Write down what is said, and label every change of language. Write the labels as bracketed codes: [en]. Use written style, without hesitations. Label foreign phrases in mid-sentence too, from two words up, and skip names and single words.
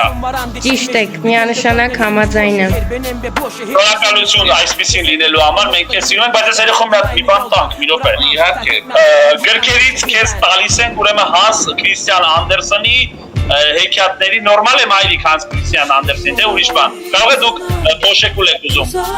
[hy] Ճիշտ եք, միանշանակ համաձայն եմ։ [tr] benim ve bu şehir [hy] Շնորհակալություն այսպեսին լինելու համար, մենք քեզ սիրում ենք, բայց այս երեխում մի բան տանք, մի րոպե։ Իհարկե։ Գրքերից քեզ տալիս ենք ուրեմն Հանս Քրիստիան Անդերսոնի հեքիաթների նորմալ է մայրիկ Հանս Քրիստիան Անդերսին, թե ուրիշ բան։ Կարող է դուք փոշեկուլ եք ուզում։